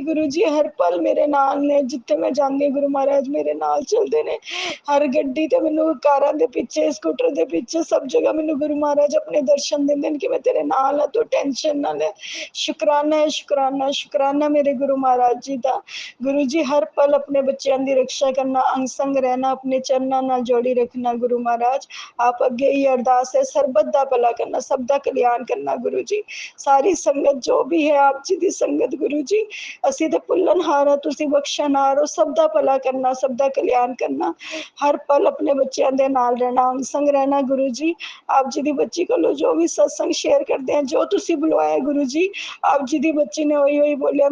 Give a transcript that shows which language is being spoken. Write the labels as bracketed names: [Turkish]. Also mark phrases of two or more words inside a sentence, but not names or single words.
[Punjabi] ਗੁਰੂ ਜੀ ਹਰ ਪਲ ਮੇਰੇ ਨਾਲ ਨੇ, ਜਿੱਥੇ ਮੈਂ ਜਾਂਦੀ ਹਾਂ ਗੁਰੂ ਮਹਾਰਾਜ ਮੇਰੇ ਨਾਲ ਚੱਲਦੇ ਨੇ, ਹਰ ਗੱਡੀ ਤੇ ਮੈਨੂੰ, ਕਾਰਾਂ ਦੇ ਪਿੱਛੇ, ਸਕੂਟਰ ਦੇ ਪਿੱਛੇ, ਸਭ ਜਗ੍ਹਾ ਮੈਨੂੰ ਗੁਰੂ ਮਹਾਰਾਜ ਆਪਣੇ ਦਰਸ਼ਨ ਦਿੰਦੇ ਨੇ ਕਿ ਮੈਂ ਤੇਰੇ ਨਾਲ ਹਾਂ, ਤੂੰ ਟੈਨਸ਼ਨ ਨਾ ਲੈ। ਸ਼ੁਕਰਾਨਾ ਹੈ, ਸ਼ੁਕਰਾਨਾ, ਸ਼ੁਕਰਾਨਾ ਮੇਰੇ ਗੁਰੂ ਮਹਾਰਾਜ ਜੀ ਦਾ। ਗੁਰੂ ਜੀ ਹਰ ਪਲ ਆਪਣੇ ਬੱਚਿਆਂ ਦੀ ਰੱਖਿਆ ਕਰਨਾ, ਅੰਗ ਸੰਗ ਰਹਿਣਾ, ਆਪਣੇ ਚਰਨਾਂ ਨਾਲ ਜੋੜੀ ਰੱਖਣਾ ਗੁਰੂ ਮਹਾਰਾਜ। ਆਪ ਅੱਗੇ ਹੀ ਅਰਦਾਸ ਹੈ, ਸਰਬੱਤ ਦਾ ਭਲਾ ਕਰਨਾ, ਸਭ ਦਾ ਕਲਿਆਣ ਕਰਨਾ ਗੁਰੂ ਜੀ। ਸਾਰੀ ਸੰਗਤ ਜੋ ਭੀ ਹੈ ਆਪ ਜੀ ਦੀ ਸੰਗਤ ਗੁਰੂ ਜੀ, ਅਸੀਂ ਤੇ ਭੁੱਲਣਹਾਰ ਹਾਂ, ਤੁਸੀਂ ਬਖਸ਼ਣਹਾਰ ਹੋ। ਸਭ ਦਾ ਭਲਾ ਕਰਨਾ, ਸਭ ਦਾ ਕਲਿਆਣ ਕਰਨਾ, ਹਰ ਪਲ ਆਪਣੇ ਬੱਚਿਆਂ ਦੇ ਨਾਲ ਰਹਿਣਾ, ਅੰਗ ਸੰਗ ਰਹਿਣਾ ਗੁਰੂ ਜੀ। ਆਪ ਜੀ ਦੀ ਬੱਚੀ ਕੋਲੋਂ ਜੋ ਵੀ ਸਤਸੰਗ ਸ਼ੇਅਰ ਕਰਦੇ ਆ, ਜੋ ਤੁਸੀਂ ਬੁਲਵਾਇਆ ਗੁਰੂ ਜੀ, ਆਪ ਜੀ ਦੀ ਬੱਚੀ ਨੇ ਉਹੀ ਬੋਲਿਆ।